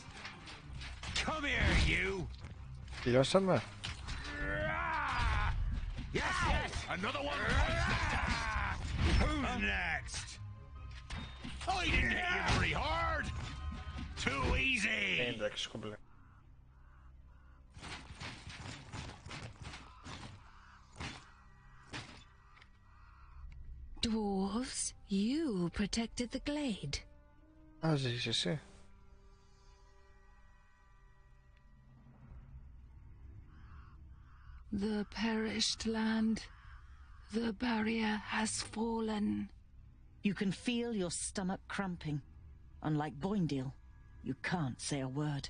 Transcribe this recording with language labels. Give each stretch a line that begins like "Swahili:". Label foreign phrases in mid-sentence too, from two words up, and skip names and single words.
English: Come here, you.
Greek: Τελειώσαμε.
English: Yes, yes. Another one. Who's next? I didn't hit you very hard. Too easy.
Greek: Εντάξει, κομπλέ.
English: Dwarves, you protected the glade.
Greek: Α, ζεις εσύ.
English: The perished land. The barrier has fallen. You can feel your stomach cramping. Unlike Boindale, you can't say a word.